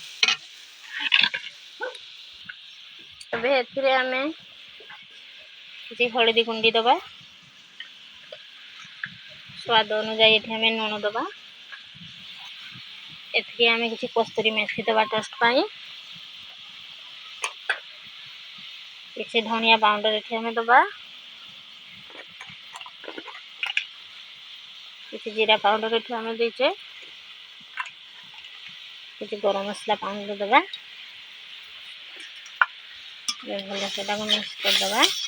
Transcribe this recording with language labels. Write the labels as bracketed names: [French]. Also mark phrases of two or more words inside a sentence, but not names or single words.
[Odia] ଏବେ ଏଥିରେ ଆମେ କିଛି ହଳଦୀ ଗୁଣ୍ଡି ଦବା। ସ୍ୱାଦ ଅନୁଯାୟୀ ଏଠି ଆମେ ଲୁଣ ଦବା। ଏଥିରେ ଆମେ କିଛି କସ୍ତୁରୀ ମେଥି ଦବା ଟେଷ୍ଟ ପାଇଁ। କିଛି ଧନିଆ ପାଉଡର ଏଠି ଆମେ ଦେବା, କିଛି ଜିରା ପାଉଡର ଏଠି ଆମେ ଦେଇଛେ, କିଛି ଗରମ ମସଲା ପାଉଡର ଦେବା। ଭଲ ସେଟାକୁ ମିକ୍ସ କରିଦେବା।